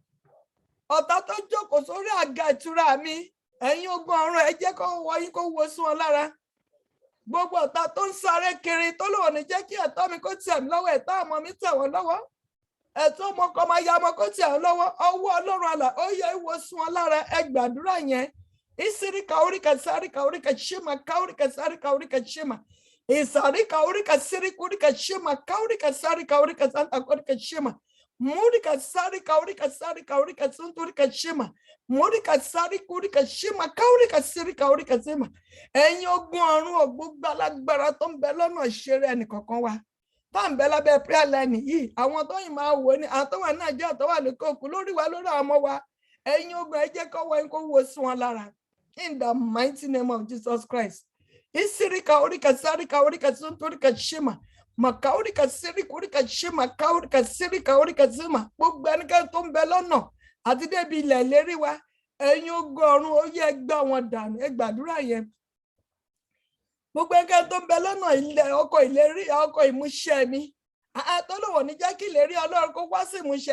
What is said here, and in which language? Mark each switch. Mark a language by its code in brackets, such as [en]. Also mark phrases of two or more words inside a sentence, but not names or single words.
[yo] Ọ̀tá tó jókòó sórí àga ìtura mi, ẹ̀yin ogun ọ̀run ẹ jẹ́ kó ọwọ́ yín kó wọ sí wọn lára. Gbogbo ọ̀tá tó ń sáré kiri, tó lóun ò ní jẹ́ kí ẹ̀tọ́ mi kó tẹ̀ mí lọ́wọ́, ẹ̀tọ́ àmọ́ mi tẹ̀ wọ́n lọ́wọ́, ẹ̀tọ́ ọmọ kan máa ya ọmọ kó tẹ̀ wọ́n lọ́wọ́, ọwọ́ Ọlọ́run àlà ó yẹ ìwọ sí wọn lára. Ẹ gbàdúrà yẹn. Isiri kauri kasari kauri kashima kauri kasari kauri kashima. Isarika urika siri kurika shima kaurika sari kaurika santa kurika shima. Murika sari kaurika sari kaurika sunturika shima. Murika sari kurika shima kaurika siri kaurika shima. Ẹ̀yin ogun ọ̀run ò gbogbo alágbára tó ń bẹ lọ́nà ìṣeré ẹnìkọ̀ọ̀kan wa. Tá ń bẹ lábẹ́ [en] prayer line [yo] yìí, àwọn tó yìn máa wò ní àwọn tó wà ní Nàìjíríà tó wà lókè òkun lórí wa lórí àwọn ọmọ wa. Ẹ̀yin ogun ẹ jẹ́ kó wọ ẹ̀yin kó wo sí wọn lára. [en] In the mighty name of Jesus Christ. Isirika urika sarika urika sunturika shima. Makaurika sirika urika shima kaurika sirika urika zima. [yo] Gbogbo ẹnikẹ́ni tó ń bẹ lọ́nà àti débi ilẹ̀ ìlérí wa. Ẹ̀yin ogun ọ̀run ó yẹ gbá wọn dànù. Ẹ gbàdúrà yẹn. Gbogbo ẹnikẹ́ni tó ń bẹ lọ́nà ilẹ̀ ọkọ̀ ìlérí ọkọ̀ ìmúṣẹ mi. Tọ́lọ́wọ̀ ní jẹ́ kí ìlérí Ọlọ́run kó wá sí ìmúṣẹ.